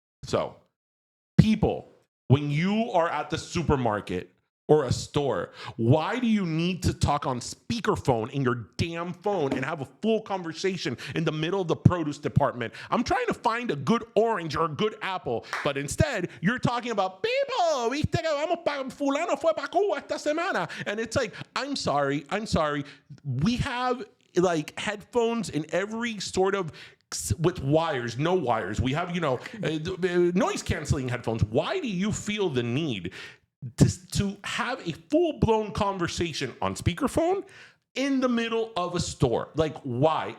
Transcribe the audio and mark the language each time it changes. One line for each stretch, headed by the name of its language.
English: So, people, when you are at the supermarket or a store, why do you need to talk on speakerphone in your damn phone and have a full conversation in the middle of the produce department? I'm trying to find a good orange or a good apple, but instead you're talking about people.
Spanish: Viste que vamos pa fulano fue pa Cuba esta semana,
English: and it's like, I'm sorry. We have like headphones in every sort of with wires, no wires. We have, noise canceling headphones. Why do you feel the need to have a full-blown conversation on speakerphone in the middle of a store? Like, why?